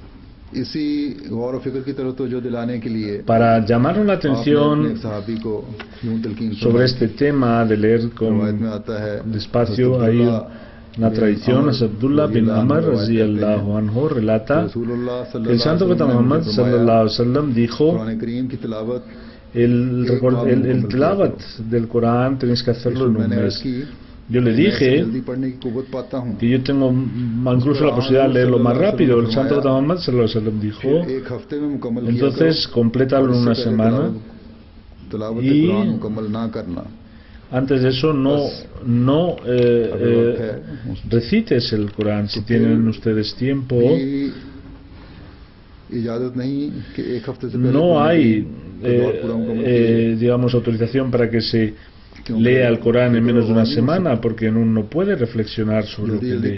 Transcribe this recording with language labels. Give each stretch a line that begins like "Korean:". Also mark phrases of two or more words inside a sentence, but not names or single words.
Spanish: Para llamarnos la atención sobre este tema de leer con despacio, hay una tradición. Abdullah bin Amr
Arabic: رضي الله عنه
Spanish: relata que el santo profeta Muhammad
Arabic: صلى الله عليه وسلم
Spanish: dijo: el tilavat del Corán tenéis que hacerlo en un mes. Yo le dije que yo tengo incluso la posibilidad de leerlo más rápido. El santo Muhammad
Arabic: صلى الله عليه وسلم
Spanish: dijo: entonces complétalo en una semana, y antes de eso no recites el Corán si tienen ustedes tiempo. No hay digamos autorización para que se lea el Corán en menos de una semana, porque uno no puede reflexionar sobre lo que lee.